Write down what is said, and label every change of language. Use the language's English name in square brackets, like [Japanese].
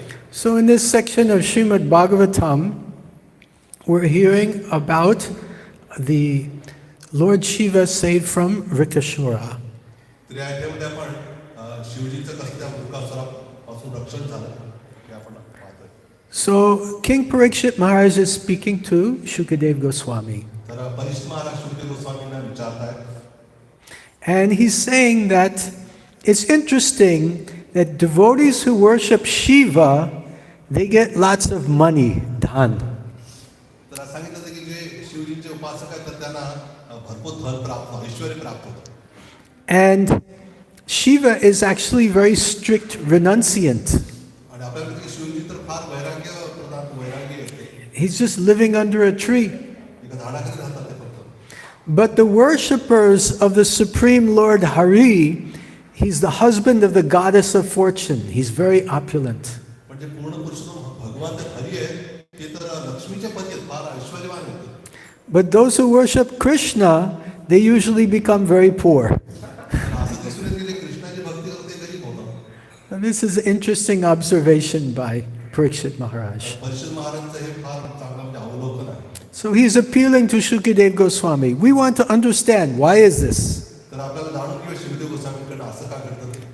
[English] So in this section of Srimad Bhagavatam, we're hearing about the Lord Shiva saved from Rikashura. [Marathi] तर या अध्यायामध्ये आपण शिवजीचं कसं त्या वृकासुरापासून रक्षण झालं हे आपण पाहतोय. [English] So King Parikshit Maharaj is speaking to Shukadev Goswami. [Marathi] तर परीक्षित महाराज शुक्ल गोस्वामींना विचारतायत. [English] And he's saying that it's interesting that devotees who worship Shiva, they get lots of money, dhan. [Marathi] तर सांगितलं होतं की जे शिवजींचे उपासक आहेत तर त्यांना भरपूर धन प्राप्त होतं, ऐश्वर्य प्राप्त होतं. [English] And Shiva is actually very strict renunciant. [Marathi] आणि आपल्याकडे की शिवजी तर फार वैराग्य प्रधान वैराग्य आहे. [English] He's just living under a tree. [Marathi] एका झाडाखाली राहतात ते फक्त. [English] But the worshippers of the Supreme Lord Hari, he's the husband of the goddess of fortune. He's very opulent. [Marathi] पण जे पूर्ण पुरुषोत्तम भगवान ते हरी आहे ते तर लक्ष्मीचे पती आहेत, फार ऐश्वर्यवान आहेत. [English] But those who worship Krishna, they usually become very poor. [Marathi] असं दिसून येते की जे कृष्णाची भक्ती करतात ते गरीब होतात. [English] And this is an interesting observation by Parikshit Maharaj. [Marathi] परिषद महाराजांचं हे फार चांगलं म्हणजे अवलोकन आहे. [English] So he's appealing to Shukadev Goswami. We want to understand, why is this? [Marathi] तर आपल्याला जाणून घेऊया शिवदेव गोस्वामींकडे असं का घडतं ते.